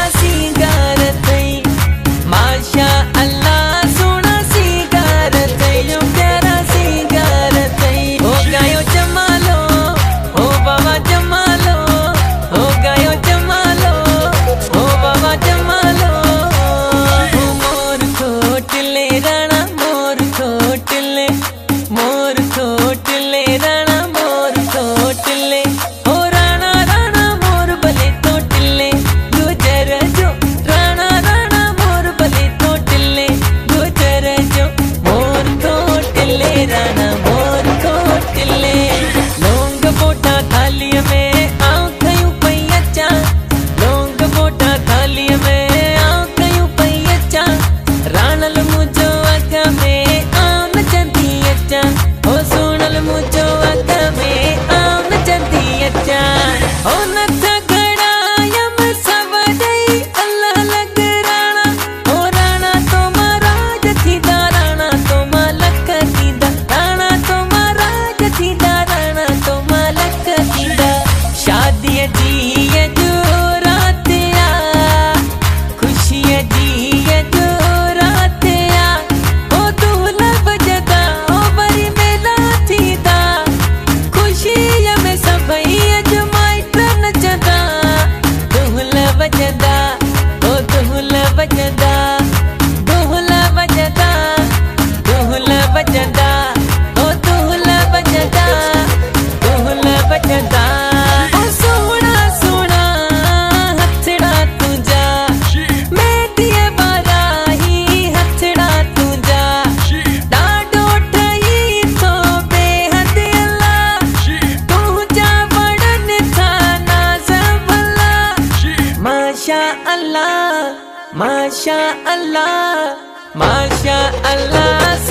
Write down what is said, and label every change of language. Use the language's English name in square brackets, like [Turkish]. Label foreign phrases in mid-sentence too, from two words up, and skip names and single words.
[Sindhi] सिंगार थई [Arabic] ماشاء الله [Sindhi] सोना सिंगार थयो प्यारा सिंगार थई हो गयो जमालो हो बाबा जमालो हो गयो जमालो हो बाबा जमालो मोर खोटले राणा मोर खोटले राणा मोर खोटले हो राणा राणा मोर भले तोटले गुजर जो राणा राणा मोर भले तोटले गुजर जो मोर खोटले राणा मोर खोटले लोंग बोटा थाली में आऊं खयूं पई अचां लोंग बोटा थाली में आऊं खयूं पई अचां राणल मुझो अग में आऊं नचंदी अचां हो सुनल मुझो अग में आऊं नचंदी अचां हो नथ घड़ायम सवदई अल्लाह लग राणा हो राणा तो महाराज थींदा राणा तो मालक थींदा राणा तो महाराज थींदा राणा तो मालक थींदा शादी जी जो रात आ खुशी जी जो रात आ हो दुहला बजदा हो बरी मेला थींदा खुशी में सभई अज माइट नचदा दुहला बजदा हो दुहला बजदा दुहला बजदा दुहला बजदा हो दुहला बजदा दुहला बजदा ओ सोहना सोहना हथड़ा तुझा मेहंदी बाराही हथड़ा तुझा ॾाढो ठही थो बेहद अल्लाह तुझा वड़न था नाज़ भला [Arabic] ماشاء الله ماشاء الله ماشاء الله